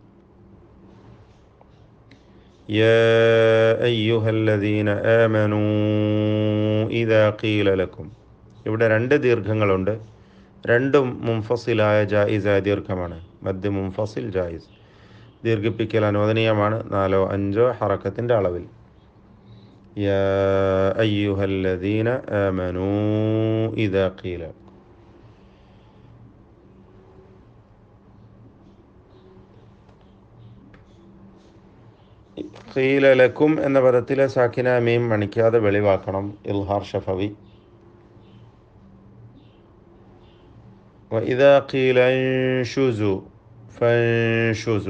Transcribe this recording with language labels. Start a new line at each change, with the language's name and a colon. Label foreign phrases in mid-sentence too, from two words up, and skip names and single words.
Arabic: يا أيها الذين آمنوا إذا قيل لكم.
Malayalam: ഇവിടെ രണ്ട് ദീർഘങ്ങളുണ്ട്. രണ്ടും മുൻഫസിലായ ജായിസായ ദീർഘമാണ്.
Arabic: مد منفصل جائز.
Malayalam: ദീർഘിപ്പിക്കൽ അനുവദനീയമാണ് 4-5 ഹറക്കത്തിൻ്റെ അളവിൽ.
Arabic: يا أيها الذين آمنوا إذا قيل. قيل لكم
Malayalam: എന്ന പദത്തിലെ സാക്കിന മീം മണിക്കാതെ വെളിവാക്കണം.
Arabic: إظهار شفوي. وإذا قيل انشزوا فانشزوا.